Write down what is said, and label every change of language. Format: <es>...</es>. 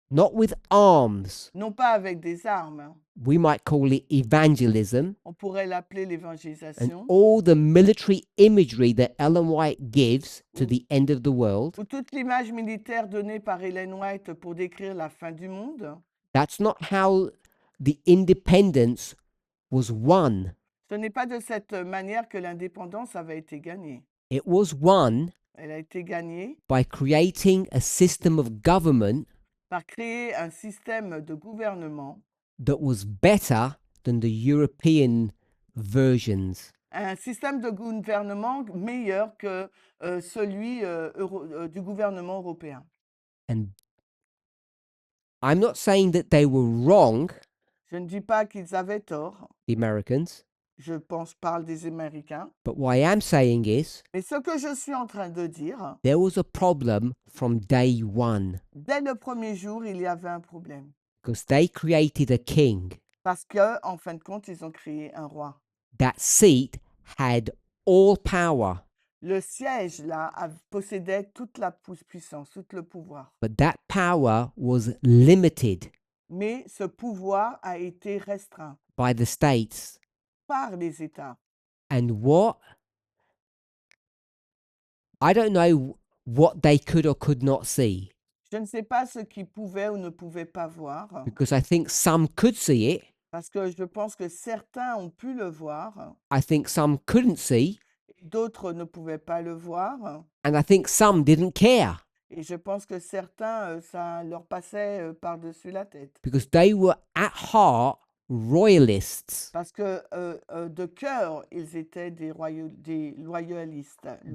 <en>not with arms.</en> <fr>non pas avec des armes,</fr> <en>We might call it evangelism,</en> <fr>on pourrait l'appeler</fr> <en>and</en> <fr>l'évangélisation,</fr> <en>all the military imagery that Ellen White gives to the end of the world.</en> <fr>ou toute l'image militaire donnée par Ellen White pour décrire la fin du monde.</fr> <en>That's not how the independence was won.</en> <fr>Ce n'est pas de cette manière que l'indépendance avait été gagnée.</fr> <en>It was won</en> <fr>Elle a été gagnée</fr> <en>by creating a system of government</en> <fr>par créer un système de gouvernement,</fr> <en>that was better than the European versions.</en> <fr>un système de gouvernement meilleur que celui du gouvernement européen.</fr> <en>And I'm not saying that they were wrong,</en> <fr>Je ne dis pas qu'ils avaient tort,</fr> <en>the Americans,</en> <fr>parle des Américains,</fr> <en>but what I am saying is</en> <fr>mais ce que je suis en train de dire,</fr> <en>there was a problem from day one</en> <fr>dès le premier jour, il y avait un problème.</fr> <en>because they created a king.</en> <fr>Parce qu'en fin de compte, ils ont créé un roi.</fr> <en>That seat had all power,</en> <fr>Le siège, là, possédait toute la puissance, tout le pouvoir.</fr> <en>but that power was limited</en> <fr>Mais ce pouvoir a été restreint</fr> <en>by the states.</en> <fr>par les États.</fr> <en>And I don't know what they could or could not see,</en> <fr>Je ne sais pas ce qu'ils pouvaient ou ne pouvaient pas voir,</fr> <en>because I think some could see it,</en> <fr>parce que je pense que certains ont pu le voir,</fr> <en>I think some couldn't see,</en> <fr>d'autres ne pouvaient pas le voir,</fr> <en>and I think some didn't care</en> <fr>et je pense que certains, ça leur passait par-dessus la tête.</fr> <en>because they were at heart royalists.</en> <fr>Parce que de cœur, ils étaient des loyalistes.</fr>